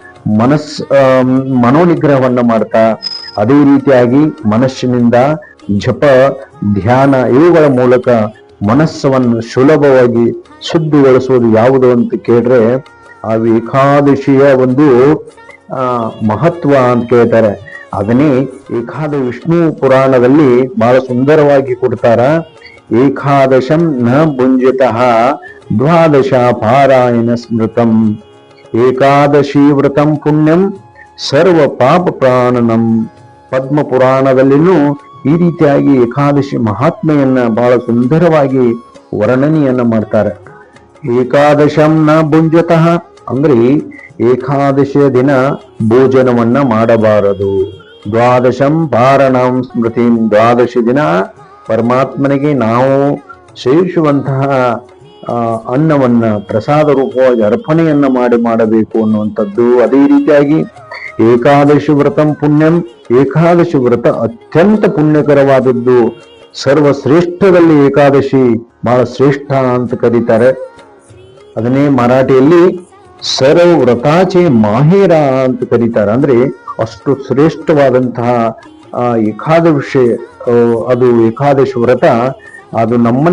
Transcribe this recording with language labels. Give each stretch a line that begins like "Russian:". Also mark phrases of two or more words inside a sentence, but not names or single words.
Kannada: ಮನೋನಿಗ್ರಹವನ್ನ ಮಾಡ್ತಾ, ಅದೇ ರೀತಿಯಾಗಿ ಮನಸ್ಸಿನಿಂದ ಜಪ ಧ್ಯಾನ ಇವುಗಳ ಮೂಲಕ ಮನಸ್ಸವನ್ನು ಸುಲಭವಾಗಿ ಶುದ್ಧಿಗೊಳಿಸುವುದು ಯಾವುದು ಅಂತ ಕೇಳಿದ್ರೆ ಆ ಏಕಾದಶಿಯ ಒಂದು ಮಹತ್ವ ಅಂತ ಕೇಳ್ತಾರೆ. ಅದನ್ನೇ ವಿಷ್ಣು ಪುರಾಣದಲ್ಲಿ ಬಹಳ ಸುಂದರವಾಗಿ ಕೊಡ್ತಾರ.
Sanskrit: ಏಕಾದಶಂ ನ ಭುಂಜತಃ ದ್ವಾದಶ ಪಾರಾಯಣ ಸ್ಮೃತಂ ಏಕಾದಶಿ ವ್ರತಂ ಪುಣ್ಯಂ ಸರ್ವ ಪಾಪ ಪ್ರಾಣನಂ.
Kannada: ಪದ್ಮ ಪುರಾಣದಲ್ಲಿನೂ ಈ ರೀತಿಯಾಗಿ ಏಕಾದಶಿ ಮಹಾತ್ಮೆಯನ್ನ ಬಹಳ ಸುಂದರವಾಗಿ ವರ್ಣನೆಯನ್ನ ಮಾಡ್ತಾರೆ.
Sanskrit: ಏಕಾದಶಂ ನ ಭುಂಜತಃ
Kannada: ಅಂದ್ರೆ ಏಕಾದಶಿಯ ದಿನ ಭೋಜನವನ್ನ ಮಾಡಬಾರದು.
Sanskrit: ದ್ವಾದಶಂ ಪಾರಣಂ ಸ್ಮೃತಿ,
Kannada: ದ್ವಾದಶಿ ದಿನ ಪರಮಾತ್ಮನಿಗೆ ನಾವು ಸೇವಿಸುವಂತಹ ಅನ್ನವನ್ನ ಪ್ರಸಾದ ರೂಪವಾಗಿ ಅರ್ಪಣೆಯನ್ನ ಮಾಡಬೇಕು ಅನ್ನುವಂಥದ್ದು. ಅದೇ ರೀತಿಯಾಗಿ
Sanskrit: ಏಕಾದಶಿ ವ್ರತಂ ಪುಣ್ಯಂ,
Kannada: ಏಕಾದಶಿ ವ್ರತ ಅತ್ಯಂತ ಪುಣ್ಯಕರವಾದದ್ದು. ಸರ್ವಶ್ರೇಷ್ಠದಲ್ಲಿ ಏಕಾದಶಿ ಬಹಳ ಶ್ರೇಷ್ಠ ಅಂತ ಕರೀತಾರೆ. ಅದನ್ನೇ ಮರಾಠಿಯಲ್ಲಿ
Marathi: सर्व व्रताचे माहेर
Kannada: ಅಂತ ಕರೀತಾರೆ. ಅಂದ್ರೆ ಅಷ್ಟು ಶ್ರೇಷ್ಠವಾದಂತಹ ಏಕಾದಶಿ, ಅದು ಏಕಾದಶಿ ವ್ರತ ಅದು ನಮ್ಮನ್ನ